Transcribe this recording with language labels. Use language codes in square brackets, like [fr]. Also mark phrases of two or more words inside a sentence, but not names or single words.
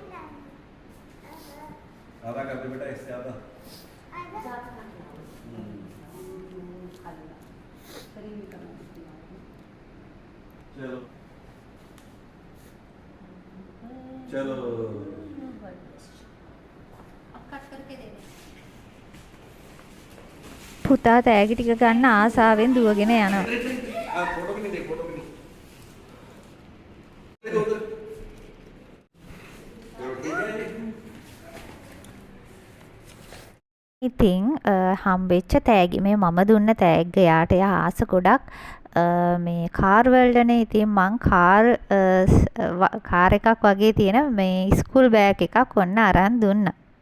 [hi] आधा कर दे बेटा इससे आधा। चलो चलो अब कट करके दे दे। [si] පුතා තෑගි ටික ගන්න ආසාවෙන් දුවගෙන යනවා. [hi] फोटो भी नहीं देख फोटो भी नहीं। चलो ठीक है। [si] ඉතින් හම්බෙච්ච තෑගි මේ මම දුන්න තෑග්ග යාට එයා ආස ගොඩක් මේ කාර් වලටනේ. ඉතින් මං කාර් එකක් වගේ තියෙන මේ [en] school bag [si] එකක් ඔන්න අරන් දුන්නා.